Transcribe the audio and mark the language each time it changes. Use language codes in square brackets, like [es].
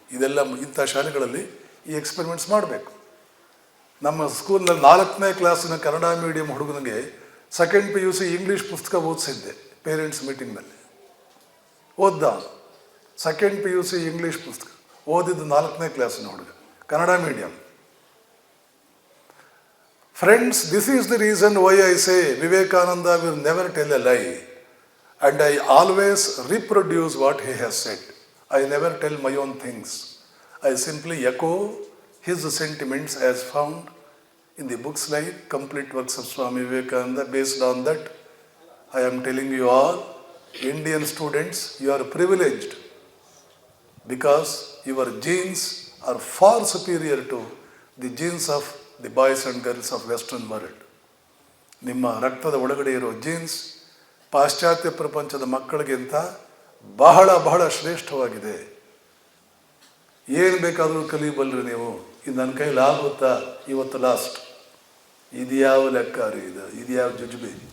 [kn] ಇದೆಲ್ಲ ಇಂಥ ಶಾಲೆಗಳಲ್ಲಿ ಈ ಎಕ್ಸ್ಪೆರಿಮೆಂಟ್ಸ್ ಮಾಡಬೇಕು. ನಮ್ಮ ಸ್ಕೂಲ್ನಲ್ಲಿ 4ನೇ ಕ್ಲಾಸಿನ ಕನ್ನಡ ಮೀಡಿಯಂ ಹುಡುಗನಿಗೆ 2nd PUC ಇಂಗ್ಲೀಷ್ ಪುಸ್ತಕ ಓದಿಸಿದ್ದೆ ಪೇರೆಂಟ್ಸ್ ಮೀಟಿಂಗ್ನಲ್ಲಿ. ಓದ್ದ 2nd PUC ಇಂಗ್ಲೀಷ್ ಪುಸ್ತಕ ಓದಿದ್ದು 4ನೇ ಕ್ಲಾಸಿನ ಹುಡುಗ, Kannada medium. [en] Friends, this is the reason why I say Vivekananda will never tell a lie, and I always reproduce what he has said. I never tell my own things. I simply echo his sentiments as found in the books like Complete Works of Swami Vivekananda. Based on that, I am telling you all, Indian students, you are privileged because your genes are far superior to the genes of the boys and girls of Western world. [kn] ನಿಮ್ಮ ರಕ್ತದ ಒಳಗಡೆ ಇರೋ jeans ಪಾಶ್ಚಾತ್ಯ ಪ್ರಪಂಚದ ಮಕ್ಕಳಿಗಿಂತ ಬಹಳ ಬಹಳ ಶ್ರೇಷ್ಠವಾಗಿದೆ. ಏನು ಬೇಕಾದರೂ ಕಲಿಯಬಲ್ರಿ ನೀವು. ಇದು ನನ್ನ ಕೈಲಿ ಆಗುತ್ತಾ? ಇವತ್ತು ಲಾಸ್ಟ್. ಇದು ಯಾವ ಲೆಕ್ಕ ರೀ? ಇದು ಯಾವ ಜುಜುಬಿ?